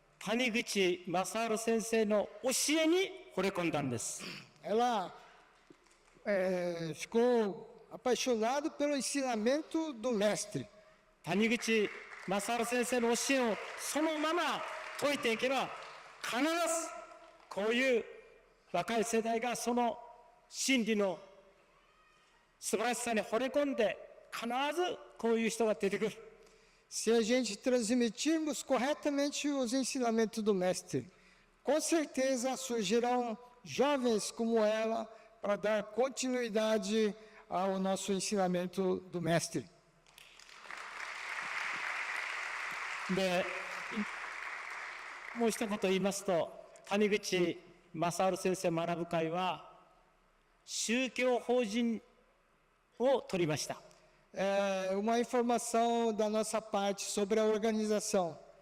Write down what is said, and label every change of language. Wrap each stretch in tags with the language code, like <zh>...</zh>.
<ja>谷口正治先生の教えに惚れ込んだんです。</ja> <pt>Ela ficou apaixonada pelo ensinamento do mestre.</pt> <ja>谷口正治先生の教えをそのまま説いていけば、必ずこういう若い世代がその真理の素晴らしさに惚れ込んで、必ずこういう人が出てくる。</ja> <pt>Se a gente transmitirmos corretamente os ensinamentos do mestre, com certeza surgirão jovens como ela para dar continuidade ao nosso ensinamento do mestre.</pt> <ja>で、もう一言言いますと、谷口正治先生学ぶ会は宗教法人を取りました。</ja> <pt>Uma informação da nossa parte sobre a organização.</pt>